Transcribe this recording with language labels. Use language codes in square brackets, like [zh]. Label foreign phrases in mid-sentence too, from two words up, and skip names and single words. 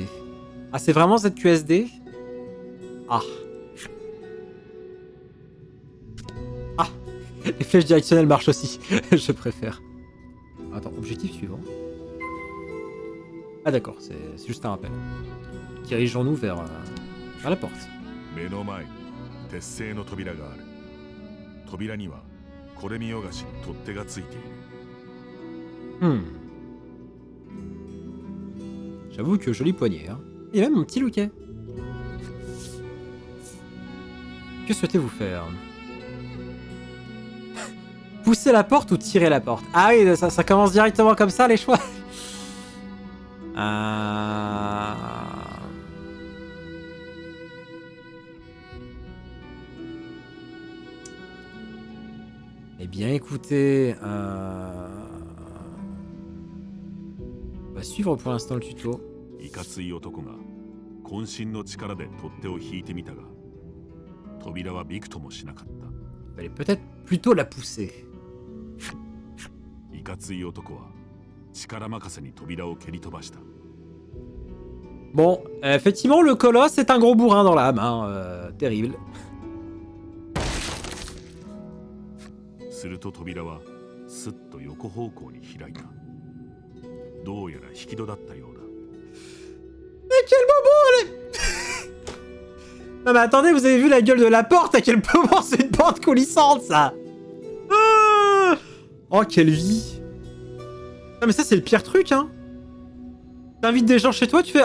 [fr] Ah, c'est vraiment ZQSD? Ah. Ah. Les flèches directionnelles marchent aussi. Je préfère. Attends, objectif suivant. Ah d'accord, c'est juste un rappel. Dirigeons-nous vers la porte. [ja] 目の前に鉄製の扉がある。扉にはこれ見よがしに取っ手がついている。 Hmm. [fr] J'avoue que joli poignet. Hein. Et même mon petit loquet. Que souhaitez-vous faire? Pousser la porte ou tirer la porte? Ah oui, ça commence directement comme ça, les choix. Eh bien, écoutez... On va suivre pour l'instant le tuto. [ja] いかつい男が渾身の力で取っ手を引いてみたが、扉はびくともしなかった。 [fr] Fallait peut-être plutôt la pousser. [ja] いかつい男は力任せに扉を蹴り飛ばした。 [fr] Bon, effectivement, le colosse est un gros bourrin dans l'âme. Hein, terrible. [ja] すると扉はすっと横方向に開いた。どうやら引き戸だったようだ。 [fr] À quel moment elle est... Non mais attendez, vous avez vu la gueule de la porte? À quel moment c'est une porte coulissante, ça? Oh, quelle vie. Non mais ça, c'est le pire truc, hein. T'invites des gens chez toi, tu fais...